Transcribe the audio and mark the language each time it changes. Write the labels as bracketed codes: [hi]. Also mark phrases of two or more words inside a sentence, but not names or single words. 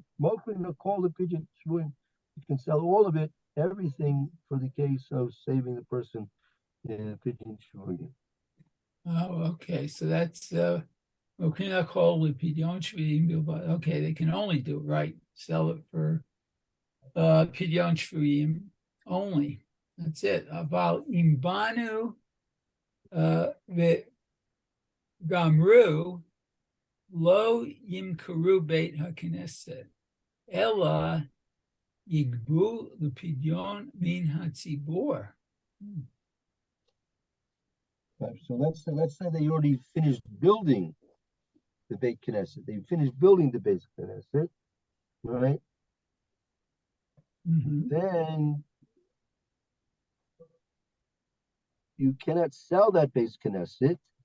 [en] Call the [he] פדיון שבויים. [en] You can sell all of it, everything, for the case of saving the person in pigeon shvuyim. Oh, okay. So that's okay, they can only do right, sell it for [he] פדיון שבויים [en] only. That's it. [he] אבל אם בנו גמרו לא ימכרו בית הכנסת אלא יגבו לפדיון מן הציבור. [en] So let's say they already finished building the [he] בית כנסת. [en] They finished building the [he] בית כנסת, [en] right? Mm-hmm. Then you cannot sell that [he] בית כנסת.